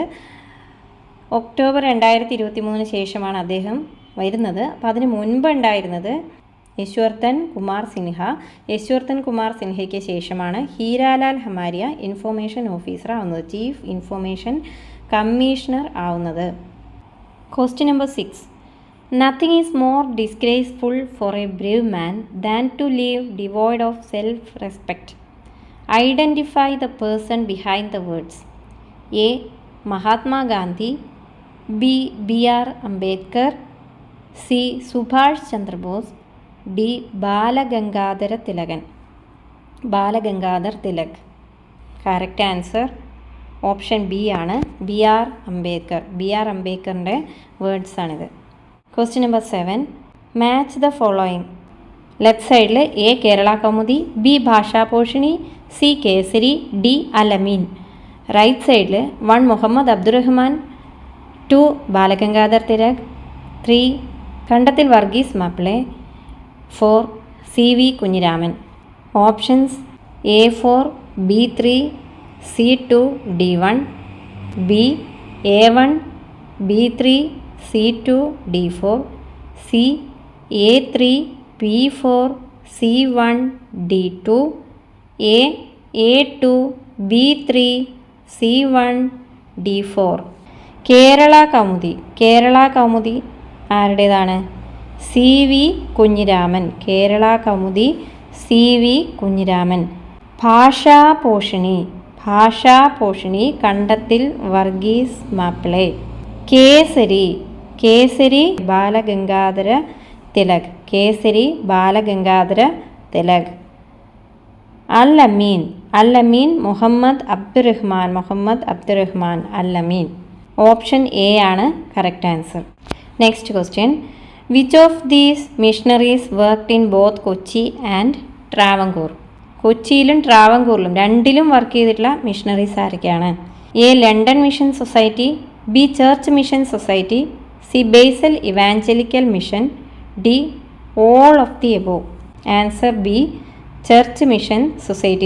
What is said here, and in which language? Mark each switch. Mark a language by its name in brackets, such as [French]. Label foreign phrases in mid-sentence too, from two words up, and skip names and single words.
[Malayalam] ഒക്ടോബർ 2023 ശേഷമാണ് അദ്ദേഹം വരുന്നത്. അപ്പോൾ അതിന് മുൻപ് ഉണ്ടായിരുന്നത് യശ്വർദ്ധൻ കുമാർ സിൻഹയ്ക്ക് ശേഷമാണ് ഹീരാലാൽ ഹമാരിയ [English] information officer [Malayalam] ആവുന്നത്, [English] chief information commissioner [Malayalam] ആവുന്നത്. [English] question number 6. Nothing is more disgraceful for a brave man than to live devoid of self-respect. Identify the person behind the words. A. Mahatma Gandhi, B. B.R. Ambedkar, C. Subhash Chandra Bose, D. Balagangadhar Tilak. Correct answer [Malayalam] ഓപ്ഷൻ ബി ആണ്, B.R. Ambedkar. B.R. അംബേദ്കറിൻ്റെ വേർഡ്സ് ആണിത്. [English] question number 7. match the following. [Malayalam] ലെഫ്റ്റ് സൈഡിൽ എ കേരള കൗമുദി, ബി ഭാഷാപോഷിണി, സി കേസരി, ഡി അലമീൻ. റൈറ്റ് സൈഡിൽ 1 മുഹമ്മദ് അബ്ദുറഹ്മാൻ, 2 ബാലഗംഗാധർ തിലക്, 3 കണ്ടത്തിൽ വർഗീസ് മാപ്പിളെ, 4 C.V. കുഞ്ഞിരാമൻ. ഓപ്ഷൻസ് A4, B3, C2, D1, B A1, B3, C2, D4, C A3, B4, C1, D2, A A2, B3, C1, D4. കേരള കൗമുദി ആരുടേതാണ്? C.V. കുഞ്ഞിരാമൻ. കേരള കൗമുദി C.V. കുഞ്ഞിരാമൻ. ഭാഷാപോഷിണി കണ്ടത്തിൽ വർഗീസ് മാപ്പിളെ. കേസരി ബാലഗംഗാധര തിലക്. അല്ലമീൻ മുഹമ്മദ് അബ്ദുറഹ്മാൻ അല്ലമീൻ. ഓപ്ഷൻ എ ആണ് [English] correct answer. next question. which of these missionaries worked in both Kochi and Travancore? [Malayalam] കൊച്ചിയിലും ട്രാവൻകൂറിലും രണ്ടിലും വർക്ക് ചെയ്തിട്ടുള്ള മിഷണറീസ് ആരൊക്കെയാണ്? [English] A London Mission Society, B Church Mission Society, C Basel Evangelical Mission, D all of the above. answer B Church Mission Society.